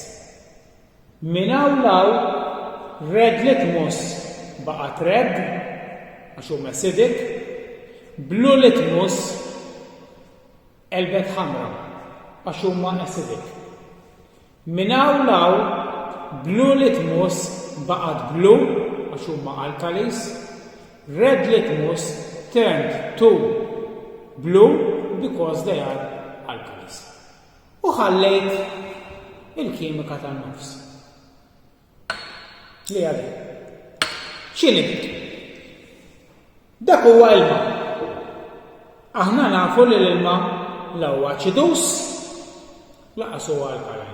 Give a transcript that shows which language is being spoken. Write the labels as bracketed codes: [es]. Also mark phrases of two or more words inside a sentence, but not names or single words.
[mt] Minn hawn law [en] red litmus [mt] baqgħet red għax huma acidic, [en] blue litmus [mt] qelbet ħamra għax huma acidic. Minn hawn law [en] blue litmus [mt] baqgħet blue għax huma alkalis, [en] red litmus turned to blue because they are alkalis. [mt] U ħallejt il-kimika tan-nofs. Li għadhi. X'inhi dik? Dak huwa ilma. Aħna nafu li l-ilma la huwa aċidus laqas huwa alkalin.